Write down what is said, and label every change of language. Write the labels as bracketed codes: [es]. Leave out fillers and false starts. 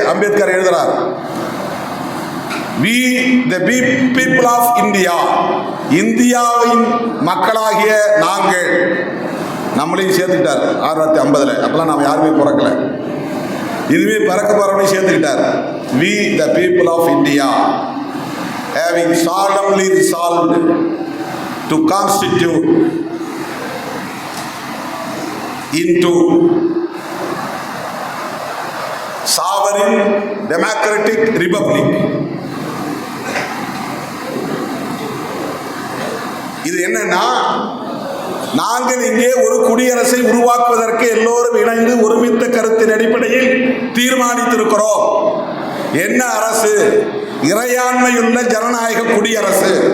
[ta] அம்பேத்கர் எழுதுறார், [en] we the people of India, [ta] இந்தியாவின் மக்களாகிய நாங்கள். நம்மளையும் சேர்த்துக்கிட்டார் 1650. அப்பெல்லாம் நாம் யாருமே பிறக்கல, இதுவே பிறக்க போறவனையும் சேர்த்துக்கிட்டார். [en] we the people of India having solemnly resolved to constitute into sovereign democratic republic. [ta] இது என்னன்னா, நாங்கள் இங்கே ஒரு குடியரசை உருவாக்குவதற்கு எல்லோரும் இணைந்து ஒருமித்த கருத்தின் அடிப்படையில் தீர்மானித்திருக்கிறோம். என்ன அரசு? இறையாண்மையுள்ள ஜனநாயக குடியரசு.